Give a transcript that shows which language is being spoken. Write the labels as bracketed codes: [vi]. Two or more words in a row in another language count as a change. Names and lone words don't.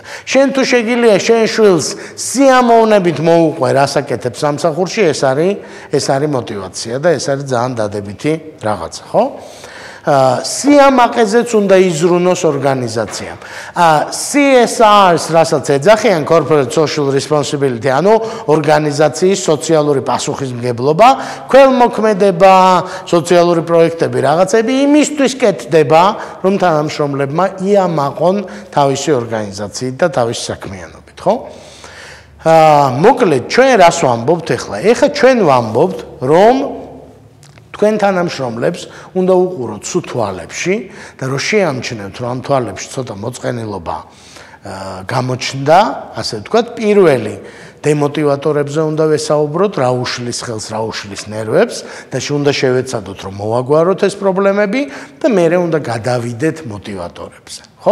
[ka] შენ თუ შეგიძლია შენ შვილს სიამოვნებით მოუყვე რასაკეთებს სამსახურში, ეს არის მოტივაცია და ეს არის ძალიან დადებითი რაღაცა, ხო? სიამაყეზეც უნდა იზრუნოს ორგანიზაციამ. CSR-ს რასაც ეძახიან [en] corporate social responsibility, [ka] ანუ ორგანიზაციის სოციალური პასუხისმგებლობა, ქველმოქმედება, სოციალური პროექტები, რაღაცები იმისთვის კეთდება, რომ თანამშრომლებმა იამაყონ თავისი ორგანიზაციით და თავისი საქმიანობით, ხო? მოკლედ, ჩვენ რას ვამბობთ ახლა? ეხლა ჩვენ ვამბობთ, რომ თქვენ თანამშრომლებს უნდა უყუროთ სულ თვალებში და რომ შეამჩნევთ, რომ ამ თვალებში ცოტა მოწყენილობა გამოჩნდა, ასე ვთქვათ, პირველი დემოტივატორებზე უნდა ვესაუბროთ, რა უშლის ხელს, რა უშლის ნერვებს და უნდა შევეცადოთ, რომ მოვაგვაროთ ეს პრობლემები და მერე უნდა გადავიდეთ მოტივატორებზე, ხო?